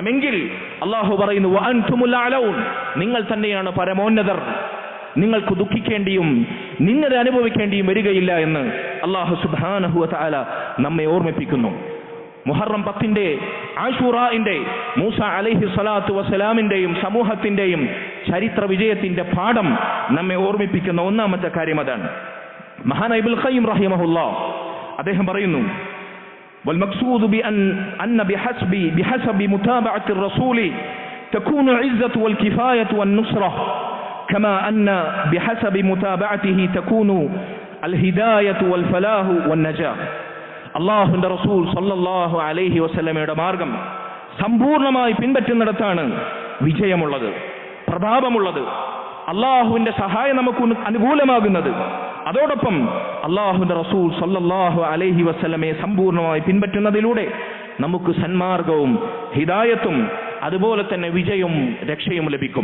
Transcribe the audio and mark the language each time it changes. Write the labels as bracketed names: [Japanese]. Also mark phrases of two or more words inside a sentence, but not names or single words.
[Malayalam] എങ്കിൽ അള്ളാഹു പറയുന്നു, [Arabic] وأنتم الأعلون, [Malayalam] നിങ്ങൾ തന്നെയാണ് പരമോന്നതർ, നിങ്ങൾക്ക് ദുഃഖിക്കേണ്ടിയും നിന്നത അനുഭവിക്കേണ്ടിയും വരികയില്ല എന്ന് [Arabic] الله سبحانه وتعالى [Malayalam] നമ്മെ ഓർമ്മിപ്പിക്കുന്നു. മുഹറം 10 ആശൂറയുടെ മൂസ [Arabic] عليه الصلاة والسلام [Malayalam] സമൂഹത്തിന്റെയും ചരിത്ര വിജയത്തിന്റെ പാഠം നമ്മെ ഓർമ്മിപ്പിക്കുന്ന ഒന്നാമത്തെ കാര്യം അതാണ്. മഹാനായ ഇബ്നുൽ ഖയ്യിം റഹിമഹുല്ലാഹ് അദ്ദേഹം പറയുന്നു, [Arabic] والمقصود بأن بحسب متابعة الرسول تكون العزة والكفاية والنصرة كما أن بحسب متابعته تكون الهداية والفلاح والنجاة. [Malayalam] അള്ളാഹുവിന്റെ റസൂൽ [Arabic] صلى الله عليه وسلم [Malayalam] മാർഗം സമ്പൂർണ്ണമായി പിൻപറ്റുന്നിടത്താണ് വിജയമുള്ളത്, പ്രതാപമുള്ളത്, അള്ളാഹുവിന്റെ സഹായം നമുക്ക് അനുകൂലമാകുന്നത്. അതോടൊപ്പം അള്ളാഹുവിന്റെ റസൂൽ [Arabic] صلى الله عليه وسلم [Malayalam] സമ്പൂർണ്ണമായി പിൻപറ്റുന്നതിലൂടെ നമുക്ക് സന്മാർഗവും ഹിദായത്തും അതുപോലെ തന്നെ വിജയവും രക്ഷയും ലഭിക്കും.